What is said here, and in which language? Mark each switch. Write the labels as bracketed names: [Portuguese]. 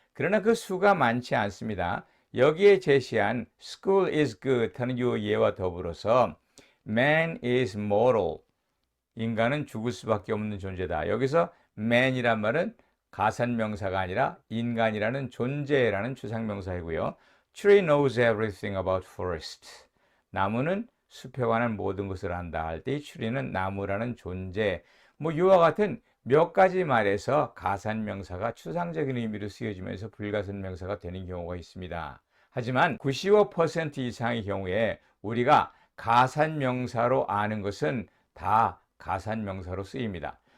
[Korean] 그러나 그 수가 많지 않습니다. 여기에 제시한 [English] school is good [Korean] 하는 이 예와 더불어서 [English] man is mortal [Korean] 인간은 죽을 수밖에 없는 존재다. 여기서 man이란 말은 가산명사가 아니라 인간이라는 존재라는 추상명사이고요. [English] Tree knows everything about forest. [Korean] 나무는 숲에 관한 모든 것을 안다 할 때 이 tree는 나무라는 존재. 이와 같은 몇 가지 말에서 가산명사가 추상적인 의미로 쓰여지면서 불가산명사가 되는 경우가 있습니다. 하지만 95% 이상의 경우에 우리가 가산명사로 아는 것은 다 가산명사로 쓰입니다.